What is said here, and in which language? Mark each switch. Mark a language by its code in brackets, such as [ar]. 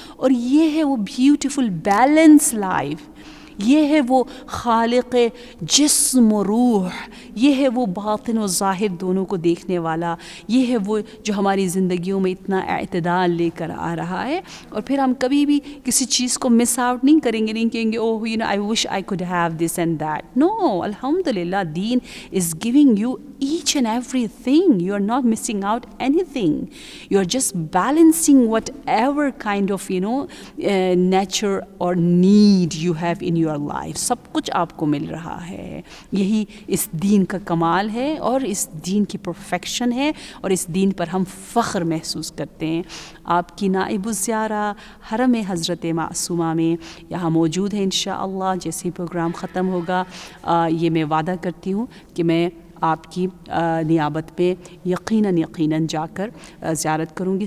[ur] اور یہ ہے وہ [en] beautiful balance life, [ur] یہ ہے وہ خالق جسم و روح, یہ ہے وہ باطن و ظاہر دونوں کو دیکھنے والا, یہ ہے وہ جو ہماری زندگیوں میں اتنا اعتدال لے کر آ رہا ہے. اور پھر ہم کبھی بھی کسی چیز کو مس آؤٹ نہیں کریں گے, نہیں کہیں گے [en] Oh I wish I could have this and that. No, الحمدللہ then is giving you each and everything. You are not missing out anything. You are just balancing whatever kind of nature or need you have in your life. [ur] سب کچھ آپ کو مل رہا ہے. یہی اس دین کا کمال ہے اور اس دین کی پرفیکشن ہے, اور اس دین پر ہم فخر محسوس کرتے ہیں. آپ کی نائب الزیارہ حرم حضرت معصومہ میں یہاں موجود ہے انشاءاللہ. جیسے ہی پروگرام ختم ہوگا, یہ میں وعدہ کرتی ہوں کہ میں آپ کی نیابت پہ یقیناً جا کر زیارت کروں گی.